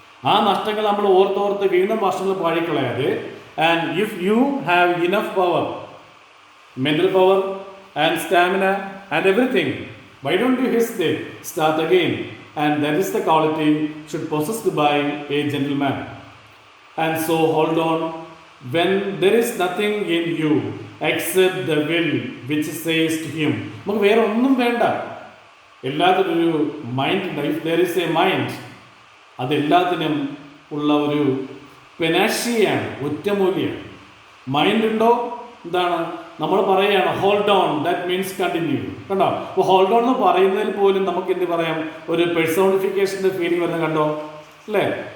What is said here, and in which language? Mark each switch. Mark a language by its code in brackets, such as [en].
[ml] ആ നഷ്ടങ്ങൾ നമ്മൾ ഓർത്തോർത്ത് വീണ്ടും വർഷങ്ങൾ പാഴിക്കളയാതെ, [en] And if you have enough power, mental power and stamina and everything, why don't you hesitate? Start again. And that is the quality should possessed by a gentleman. And so hold on when there is nothing in you except the will which says to him. [ml] നമുക്ക് വേറെ ഒന്നും വേണ്ട. എല്ലാത്തിനും ഒരു mind ഉണ്ട്. [en] if there is a mind, [ml] അതെല്ലാത്തിനും ഉള്ള ഒരു പെനാഷിയാണ്, ഒറ്റമൂലിയാണ്. Mind ഉണ്ടോ? എന്താണ് നമ്മൾ പറയുകയാണ്? [en] Hold on, that means continue. [ml] കണ്ടോ? അപ്പോൾ ഹോൾഡ് ഓൺ എന്ന് പറയുന്നതിൽ പോലും നമുക്ക് എന്ത് പറയാം? ഒരു പെർസോണിഫിക്കേഷൻ്റെ ഫീലിംഗ് വരുന്നത് കണ്ടോ, അല്ലേ?